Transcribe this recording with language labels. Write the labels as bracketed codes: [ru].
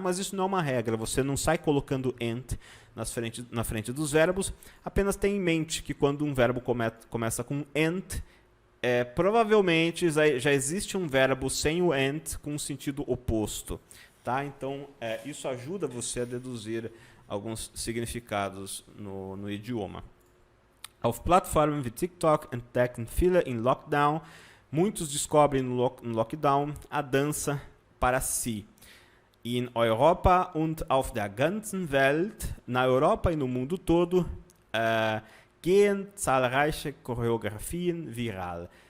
[pt] Mas isso não é uma regra, você não sai colocando ent na frente dos verbos, apenas tenha em mente que quando um verbo começa com ent, provavelmente já existe um verbo sem o ent com um sentido oposto, tá? Então, isso ajuda você a deduzir alguns significados no idioma. [de] Auf Plattformen wie TikTok entdecken viele in Lockdown. [pt] Muitos descobrem no Lockdown a dança para si. [de] In Europa und auf der ganzen Welt, [pt] na Europa e no mundo todo, [de] gehen zahlreiche Choreografien viral.